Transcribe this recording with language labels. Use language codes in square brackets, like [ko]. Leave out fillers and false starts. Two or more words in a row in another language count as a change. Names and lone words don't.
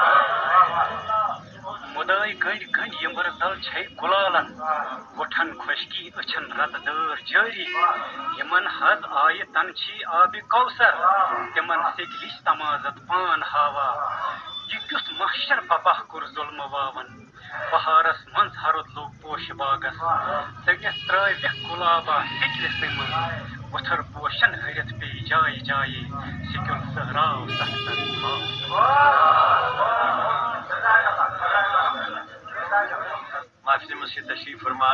[ks] مدائی گنڈ گنڈ یمبر تل چھ گلالن وٹھن خشکی اچھن رت دار جاری یمن حد آئے تنچھی آب کوثر تمن سکلش تمازت پان ہاوا یہ کیُتھ محشر پپا کور ظلم واون بہارس منز ہرد لوگ پوش باغس ژٹِتھ ترٲوِکھ گلابا سکلسے منز وتھر پوشن ہرت پی جائے جائے سکل سہراو سختن [ur] معافی سے تشریف فرما.